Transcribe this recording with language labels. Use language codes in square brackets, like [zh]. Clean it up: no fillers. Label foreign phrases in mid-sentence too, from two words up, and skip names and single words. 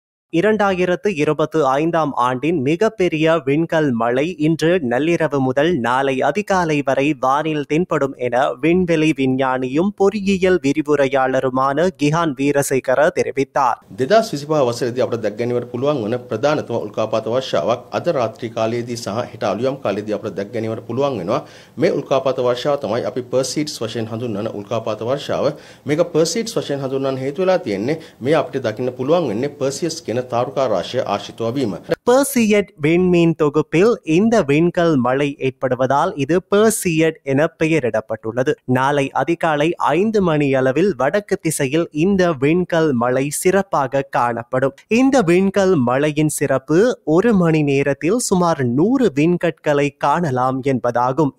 [ta] 2025ஆம் ஆண்டின் மிகப்பெரிய விண்கல் மழை இன்று நள்ளிரவு முதல் நாளை அதிகாலை வரை வானில் தென்படும் என விண்வெளி விஞ்ஞானியும் பொறியியல் விரிவுரையாளருமான கிஹான் வீரசேகர தெரிவித்தார். [si] 2025 වසරේදී අපට දැක් ගැනීමට පුළුවන් වන ප්‍රධානතම උල්කාපාත වර්ෂාවක් අද රාත්‍රී කාලයේදී සහ හෙට අලුයම් කාලයේදී අපට දැක් ගැනීමට පුළුවන් වෙනවා. මේ උල්කාපාත වර්ෂාව තමයි අපි පර්සීඩ්ස් වශයෙන් හඳුන්වන උල්කාපාත වර්ෂාව. මේක පර්සීඩ්ස් වශයෙන් හඳුන්වන්න හේතු වෙලා තියෙන්නේ මේ අපිට දකින්න පුළුවන් වෙන්නේ පර්සියස් කියන තාරුකා රාශිය ආශ්‍රිතව වීම. [ta] பெர்சியட் விண்மீன் தொகுப்பில் இந்த விண்கல் மழை ஏற்படுவதால் இது பெர்சியட் என பெயரிடப்பட்டுள்ளது. நாளை அதிகாலை 5 மணி அளவில் வடக்கு திசையில் இந்த விண்கல் மழை சிறப்பாக காணப்படும். இந்த விண்கல் மழையின் சிறப்பு 1 மணி நேரத்தில் சுமார் 100 விண்கற்களை காணலாம் என்பதாகும்.